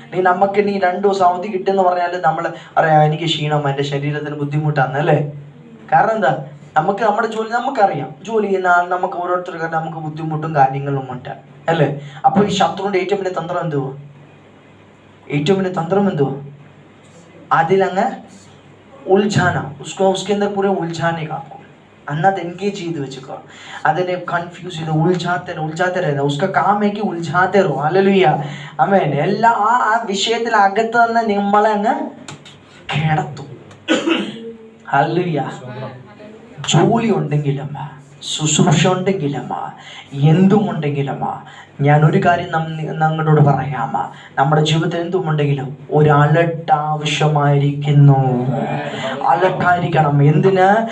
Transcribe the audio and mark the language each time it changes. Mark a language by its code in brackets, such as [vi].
[ml] നമുക്ക് 2 ദിവസം അവധി കിട്ടുമെന്ന് പറഞ്ഞാൽ നമ്മൾ അറിയാം എനിക്ക് ക്ഷീണം, എൻ്റെ ശരീരത്തിന് ബുദ്ധിമുട്ടാണ് അല്ലേ? കാരണം എന്താ? നമുക്ക് നമ്മുടെ ജോലി നമുക്കറിയാം, ജോലി ചെയ്യുന്ന ആൾ നമുക്ക് ഓരോരുത്തർക്കും നമുക്ക് ബുദ്ധിമുട്ടും കാര്യങ്ങളും ഉണ്ട് അല്ലേ. അപ്പോൾ ഈ ശത്രുവിൻ്റെ ഏറ്റവും വലിയ തന്ത്രം എന്തുവാ? ഏറ്റവും വലിയ തന്ത്രം എന്തുവാ? അതിലങ്ങ് ഉൾझाना, [hi] उसके अंदर पूरे उलझाने का, [ml] अन्नत एंगेज ചെയ്ത് വെച്ചേക്കുക, അതിനെ കൺഫ്യൂസ് ചെയ്ത് ഉൾझाते रहना. [hi] उसका काम है कि उलझाते रहो. [ml] हालेलुया, ആമേൻ. എല്ലാ ആ വിഷയത്തിൽ അകത്ത് തന്നെ നമ്മളെ അങ്ങ് കിടത്തും. ഹല്ലേലൂയ. ജോലി ഉണ്ടെങ്കിലും ശുശ്രൂഷ ഉണ്ടെങ്കിലും എന്തും ഉണ്ടെങ്കിലും ഞാൻ ഒരു കാര്യം നിങ്ങളോട് പറയാം, നമ്മുടെ ജീവിതത്തിൽ എന്തുമുണ്ടെങ്കിലും ഒരു അലർട്ട് ആവശ്യമായിരിക്കുന്നു. അലർട്ടായിരിക്കണം. എന്തിന്?